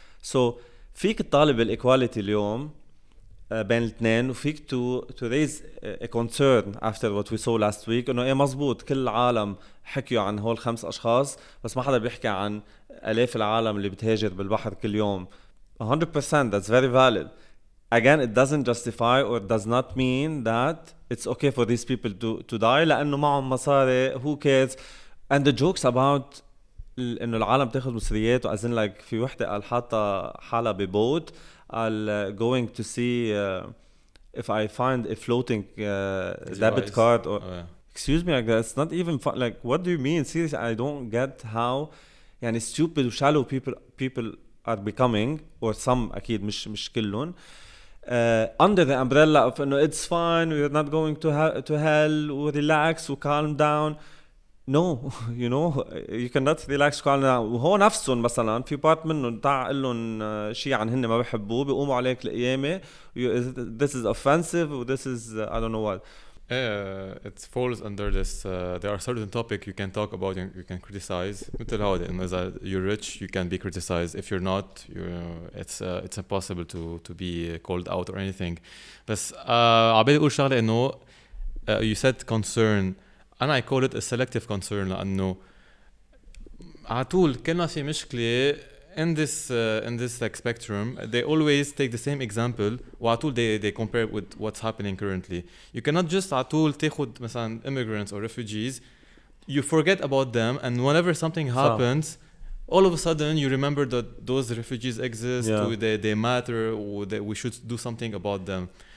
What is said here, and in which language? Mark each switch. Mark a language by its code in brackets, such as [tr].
[ar] So فيك تطالب الايكواليتي اليوم بين الاثنين وفيك [en] to raise a concern after what we saw last week [ar] إنه إيه مزبوط كل العالم حكيوا عن هول 5 أشخاص بس ما حدا بيحكي عن آلاف العالم اللي بتهاجر بالبحر كل يوم. [en] 100% that's very valid. Again, it doesn't justify or does not mean that it's okay for these people to die [ar] لأنه معهم مصاري [en] who cares. And the jokes about [ar] إنه العالم تاخد مصريات وأزن [en] like [ar] في وحدة قال حاطة حالة ببوت قال [en] going to see if I find a floating debit card or excuse me, like that's not even fun. Like, what do you mean? Seriously, I don't get how يعني stupid و shallow people are becoming, or some [ar] أكيد مش كلهم, [en] under the umbrella of no, it's fine, we're not going to hell, relax, calm down. No, you know, you cannot relax, calm down. [ar] وهو نفسهم مثلا في بارت منهم تاع قل لهم شيء عن هن ما بيحبوه بيقوموا عليك القيامة, [en] this is offensive, or this is I don't know what. It falls under this. There are certain topics you can talk about and you can criticize. [ar] مثل هذا إنه إذا [en] you're rich you can be criticized. If you're not, it's impossible to be called out or anything. [ar] بس عبالي أقول شغلة إنه you said concern. [en] أنا I call it a selective concern [ar] لأنه عطول كلنا في مشكلة [en] in this like spectrum. They always take the same example وعطول they compare it with what's happening currently. You cannot just [ar] عطول تاخد مثلا [en] immigrants or refugees, you forget about them, and whenever something happens all of a sudden you remember that those refugees exist, they matter, or that we should do something about them.